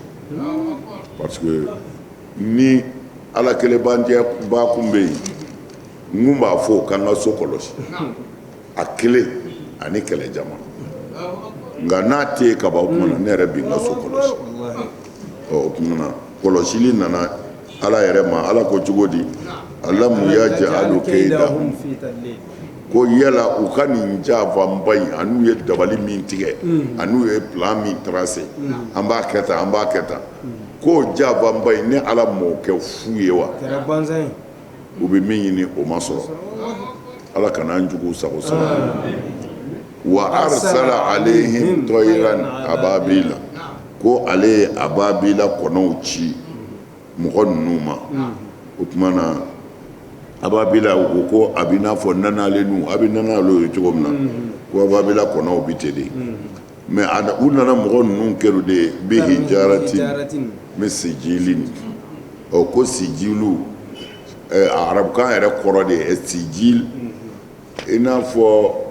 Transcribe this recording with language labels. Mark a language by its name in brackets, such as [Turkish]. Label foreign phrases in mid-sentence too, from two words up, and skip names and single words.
[French] parce que [Bambara] ni ala kelen bandiya ba kun bɛ yen n kun b'a fɔ k'an ka so kɔlɔsi a kelen ani kɛlɛ jama nka n'a tɛ yen ka ban o tuma na ne yɛrɛ bɛ n ka so kɔlɔsi o tuma na kɔlɔsili nana ala yɛrɛ ma ala ko cogo di [Arabic] ألم يجعل كيدهم في تدليل [Bambara] ko yala u ka nin jafanba in an'u ye dabali min tigɛ an'u ye plan min tracé an b'a kɛ tan an b'a kɛ tan k'o jafanba in ne ala m'o kɛ fu ye wa كرا بانزين u bɛ min ɲini o ma sɔrɔ ala kana an juguw sago sɔrɔ wa [Arabic] أرسل عليهم طيرا أبابيل [Bambara] ko ale ye ababila kɔnɔw ci mɔgɔ ninnu ma o tuma na ababila u ko a bɛ n'a fɔ nanalenu a bɛ nanalo ye cogo min na ko ababila kɔnɔw bɛ ten de mais u nana mɔgɔ ninnu kɛru de [Arabic] بحجارة من سجيل [Bambara] ko sijilu a arabukan yɛrɛ kɔrɔ de ye sijil i n'a fɔ